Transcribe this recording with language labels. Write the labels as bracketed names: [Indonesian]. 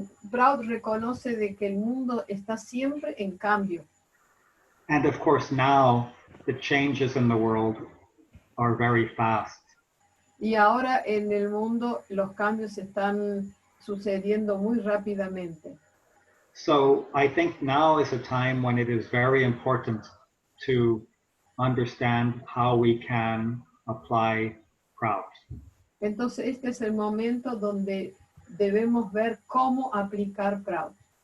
[Spanish] Prout reconoce de que el mundo está siempre en cambio. [English] And of course now the changes in the world are very fast. [Spanish] Y ahora en el mundo los cambios están sucediendo muy rápidamente. [English] So I think now is a time when it is very important to understand how we can apply Prout. [Spanish] Entonces este es el momento donde debemos ver cómo aplicar Prout.